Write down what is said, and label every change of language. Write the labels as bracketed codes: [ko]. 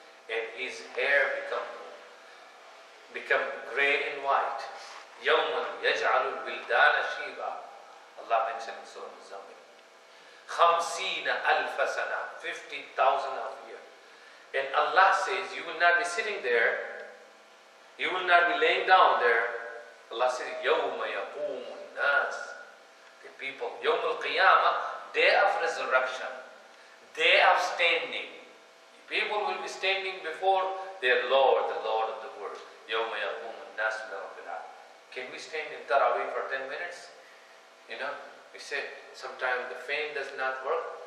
[en] and his hair become gray and white. [ar] يَوْمًا يَجْعَلُ الْوِلْدَانَ شِيبًا. [en] Allah mentioned in Surah Al-Zamil. 50,000 سنة, 50,000 of years. And Allah says, you will not be sitting there, you will not be laying down there. Allah says, [ar] يَوْمَ يَقُومُ النَّاسِ. [en] The people, [ar] يَوْمُ الْقِيَامَةِ, [en] day of resurrection, day of standing. People will be standing before their Lord, the Lord of the world. [ar] يَوْمَ يَقُومُ النَّاسُ لِرَبِّ الْعَالَمِينَ. [en] Can we stand in Tarawih for 10 minutes? You know, we say, sometimes the fan does not work.